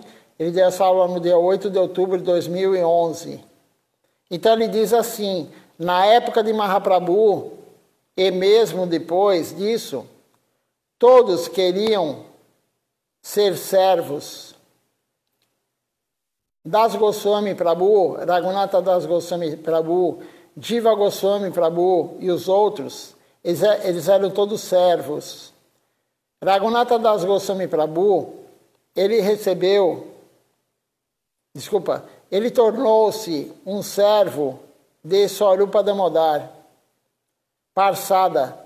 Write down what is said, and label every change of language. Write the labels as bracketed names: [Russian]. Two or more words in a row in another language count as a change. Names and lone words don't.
[Portuguese] Ele deu essa aula no dia 8 de outubro de 2011. Então ele diz assim: na época de Mahaprabhu, e mesmo depois disso, todos queriam ser servos. Das Goswami Prabhu, Raghunatha Das Goswami Prabhu, Jiva Goswami Prabhu e os outros, eles eram todos servos. Raghunatha Das Goswami Prabhu, ele tornou-se um servo de Swarupa Damodar. Parsada.